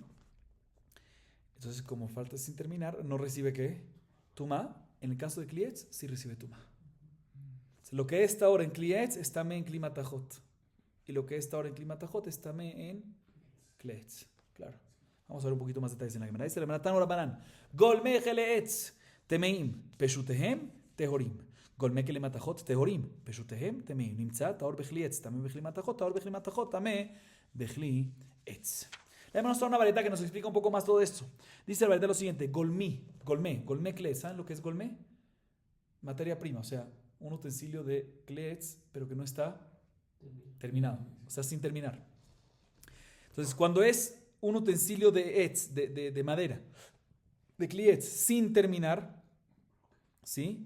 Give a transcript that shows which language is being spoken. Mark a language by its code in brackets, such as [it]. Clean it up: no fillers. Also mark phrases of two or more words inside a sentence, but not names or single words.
[es] Entonces, como falta sin terminar, no recibe ¿qué? Tumá. En el caso de klietz, sí recibe tumá. Lo que es ahora en klietz es tamé en klimatajot. Y lo que es ahora en klimatajot es tamé en klietz. Claro. Vamos a ver un poquito más detalles en la Gemara. Dice la Gemara, [he] תנו רבנן, גולמי כלי עץ טמאים פשוטיהם טהורים. גולמי כלי מתכות טהורים פשוטיהם טמאים. נמצא טהור בכלי עץ טמא בכלי מתכות, טהור בכלי מתכות טמא בכלי עץ. [es] La Gemara nos trae una vareta que nos explica un poco más todo esto. Dice la vareta lo siguiente, [he] גולמי כלי עץ. [es] ¿Saben lo que es golme? Materia prima, o sea, un utensilio de klietz, pero que no está terminado, o sea, sin terminar. Entonces, cuando es un utensilio de etz, de madera, de klietz, sin terminar, ¿sí?